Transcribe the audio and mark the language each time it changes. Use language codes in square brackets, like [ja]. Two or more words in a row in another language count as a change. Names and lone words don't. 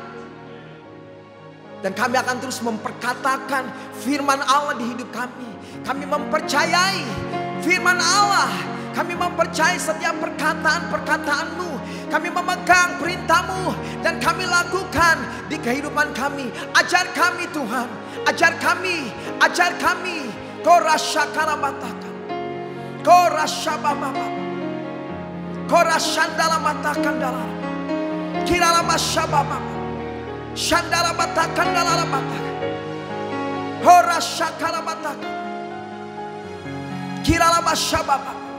[id] Dan kami akan terus memperkatakan firman Allah di hidup kami. Kami mempercayai firman Allah. Kami mempercayai setiap perkataan-perkataan-Mu. Kami memegang perintah-Mu dan kami lakukan di kehidupan kami. Ajar kami Tuhan, ajar kami, ajar kami. Korasyakarabatakan, korasyabababa, korasyandalamatakan dalam, kiralamasyabababa, syandarabatakan dalamatakan, korasyakarabatakan, kiralamasyabababa.